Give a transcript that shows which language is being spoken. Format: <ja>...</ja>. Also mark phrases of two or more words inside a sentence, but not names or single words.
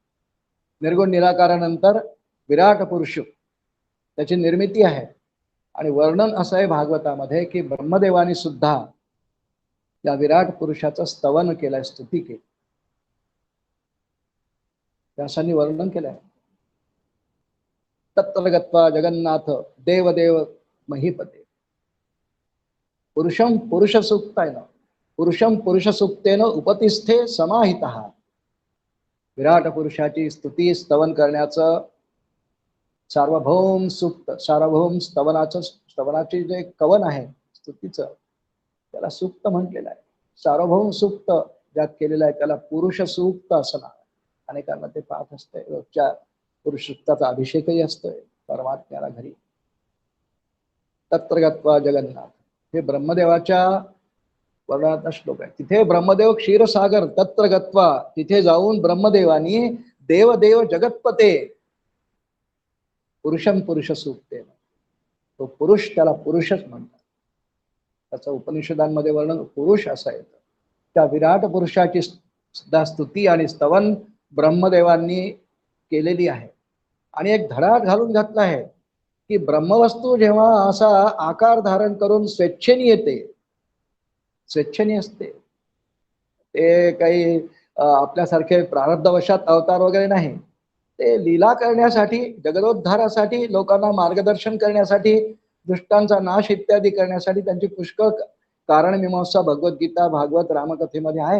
<mr>निर्गुण निराकारानंतर विराट पुरुष त्याची निर्मिती आहे. आणि वर्णन असं आहे भागवतामध्ये की ब्रह्मदेवानी सुद्धा या विराट पुरुषाचं स्तवन केलंय, स्तुती केली. व्यासांनी वर्णन केलंय.</mr> <sa>तत्र गत्वा जगन्नाथ देवदेव महीपते पुरुषम पुरुष सूक्तायन पुरुषम पुरुष सूक्तेन उपतिष्ठे समाहितः.</sa> <mr>विराट पुरुषाची स्तुती स्तवन करण्याचं सार्वभौम सूक्त, सार्वभौम स्तवनाचे जे कवन आहे स्तुतीचं, त्याला सूक्त म्हटलेलं आहे. सार्वभौम सूक्त ज्यात केलेलं आहे त्याला पुरुष सूक्त असं नाव. अनेकांना ते पाठ असतंय. रोजच्या पुरुष सूक्ताचा अभिषेकही असतोय परमात्म्याला घरी.</mr> <sa>तत्र गत्वा जगन्नाथ</sa> <mr>हे ब्रह्मदेवाच्या वर्णनाचा श्लोक आहे. तिथे ब्रह्मदेव क्षीरसागर</mr> <sa>तत्र गत्वा,</sa> <mr>तिथे जाऊन ब्रह्मदेवानी</mr> <sa>देवदेव जगतपते पुरुषम पुरुष सूक्ते,</sa> <mr>तो पुरुष त्याला पुरुषच म्हणतात. त्याचं उपनिषदांमध्ये वर्णन पुरुष असं येतं. त्या विराट पुरुषाची सुद्धा स्तुती आणि स्तवन ब्रह्मदेवांनी केलेली आहे. आणि एक धडा घालून घातला आहे की ब्रह्मवस्तू जेव्हा असा आकार धारण करून स्वेच्छेने येते, स्वेच्छेने असते, ते काही आपल्यासारखे प्रारब्धवशात अवतार वगैरे नाही, ते लीला करण्यासाठी, जगदोद्धारासाठी, लोकांना मार्गदर्शन करण्यासाठी, दुष्टांचा नाश इत्यादी करण्यासाठी त्यांची पुष्कळ कारण मीमांसा भगवद्गीता, भागवत, रामकथेमध्ये आहे.</mr>